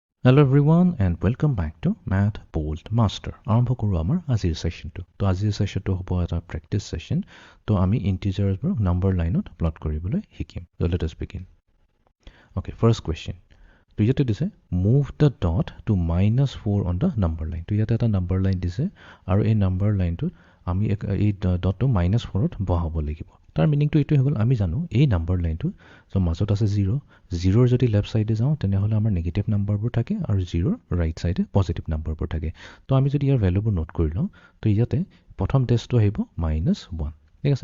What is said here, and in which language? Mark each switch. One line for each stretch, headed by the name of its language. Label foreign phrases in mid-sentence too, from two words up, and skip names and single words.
English: Hello everyone and welcome back to Math Bold Master.
Assamese: আৰম্ভ কৰোঁ আমাৰ আজিৰ সেশনটো। তো আজিৰ সেশনটো হ'ব এটা
English: practice session.
Assamese: তো আমি ইন্টিজাৰছবোৰ নাম্বাৰ লাইনত প্লট কৰিবলৈ শিকিম।
English: So let us begin. Okay, first question.
Assamese: তো ইয়াতে দিছে
English: move the dot to -4 on the number line.
Assamese: তো ইয়াতে এটা নাম্বাৰ লাইন দিছে আৰু এই নাম্বাৰ লাইনটোত আমি এই ডটটো -4ত বহাব লাগিব। তাৰ মিনিংটো এইটোৱে হ'ল আমি জানো এই নাম্বাৰ লাইনটো সো মাজত আছে 0 0ৰ যদি লেফট সাইডে যাওঁ তেনেহলে আমাৰ নেগেটিভ নাম্বাৰবোৰ থাকে আৰু 0ৰ ৰাইট সাইডে পজিটিভ নাম্বাৰবোৰ থাকে। তো আমি যদি ইয়াৰ ভ্যালুবোৰ নোট কৰি লওঁ তো ইয়াতে প্ৰথম টেষ্টটো আহিব -1 ঠিক আছে।